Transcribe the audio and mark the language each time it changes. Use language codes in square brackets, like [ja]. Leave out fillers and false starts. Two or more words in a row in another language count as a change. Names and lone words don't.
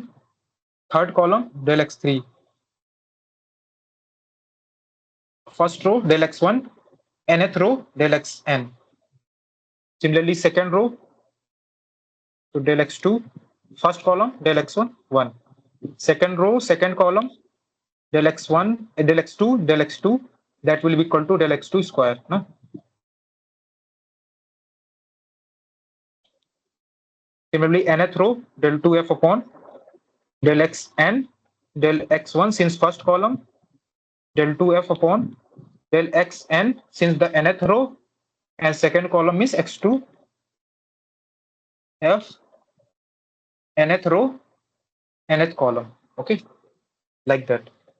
[en] Third column del x3. First row del x1. Nth row del xn. Similarly, second row, so del x2. First column del x1 1. Second row, second column del x1 del x2 del x2, that will be equal to del x2 square. No? Similarly, nth row del 2f upon del xn del x1 since first column, del 2f upon del xn since the nth row, and second column is x2 f nth row nth column. Okay, like that.